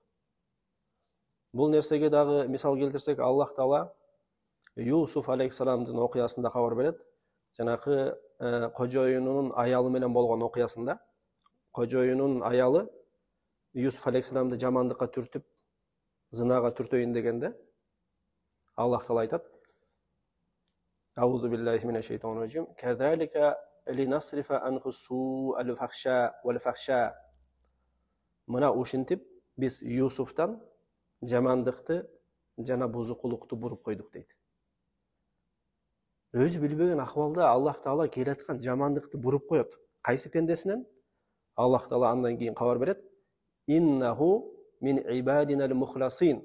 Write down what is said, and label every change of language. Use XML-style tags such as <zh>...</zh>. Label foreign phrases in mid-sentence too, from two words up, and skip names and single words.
<ky>Бул нерсеге дагы мисал келтирсек, Аллах Таала Юсуф алейхиссаламдын окуясында кабар берет. Жанакы кожоюнунун аялы менен болгон окуясында, кожоюнунун аялы Юсуф алейхиссаламды жамандыкка түртүп, зынага түртөйүн дегенде, Аллах Таала айтат:</ky> <ar>أعوذ بالله من الشيطان الرجيم. Казалика لنصرف عنه السوء والفحشاء.</ar> <ky>Мына ушинтип биз Юсуфтан жамандыкты жана бузукулукту буруп койдук дейт. Өзү билбеген акыбалда Аллах Таала келаткан жамандыкты буруп коет. Кайсы пендесинен? Аллах Таала андан кийин кабар берет.</ky> <ar>إنه من عبادنا المخلصين.</ar>